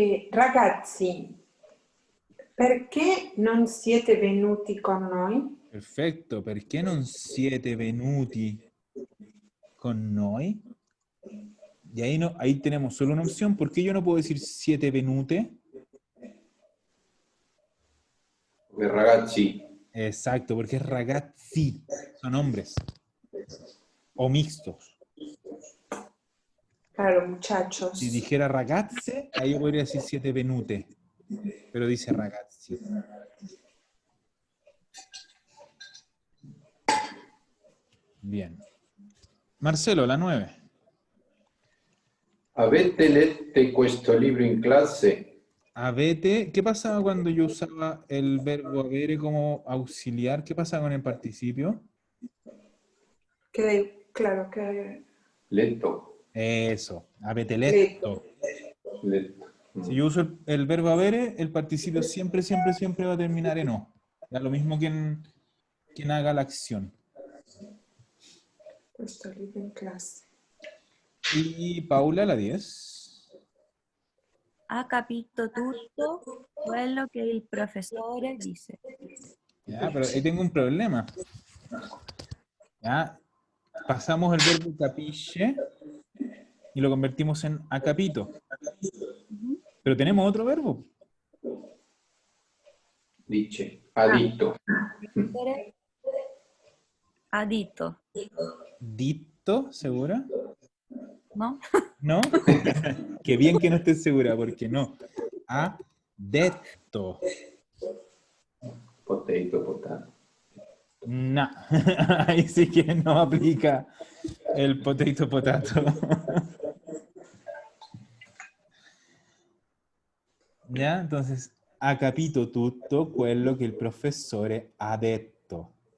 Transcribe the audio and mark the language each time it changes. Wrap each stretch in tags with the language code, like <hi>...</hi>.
<it>Ragazzi, perché non siete venuti con noi?</it> <es>Perfecto.</es> <it>Perché non siete venuti con noi?</it> <es>Y ahí, no, ahí tenemos solo una opción. ¿Por qué yo no puedo decir</es> <it>siete venute? Ragazzi,</it> <es>Exacto, porque es ragazzi. Son hombres. O mixtos. Claro, muchachos. Si dijera ragazze, ahí yo podría decir</es> <it>siete venute.</it> <es>Pero dice ragazzi. Bien. Marcelo, la 9.</es> <it>avete letto questo libro in classe?</it> <es>Avete, ¿qué pasaba cuando yo usaba el verbo avere como auxiliar? ¿Qué pasaba con el participio? Claro que</es> <it>Letto,</it> <es>Eso, avete</es> <it>letto. letto. letto.</it> <es>Si yo uso el verbo avere, el participio siempre, siempre, siempre va a terminar en o. Da lo mismo quien haga la acción. Questo libro in classe. Y Paula, la 10.</es> <it>Ha capito tutto quello che il professore dice.</it> <es>Ya, pero ahí tengo un problema. ¿Ya? Pasamos el verbo capisce y lo convertimos en acapito. Pero tenemos otro verbo. Dice, adito. Adito, Dito, ¿segura? ¿no? ¿No? Qué bien que no estés segura, porque no.</es> <it>Ha detto.</it> <en>Potato, potato.</en> <es>No. Ahí sí que no aplica el</es> <en>potato potato.</en> <es>¿Ya?</es> <it>Entonces, ha capito tutto quello che il professore ha detto.</it>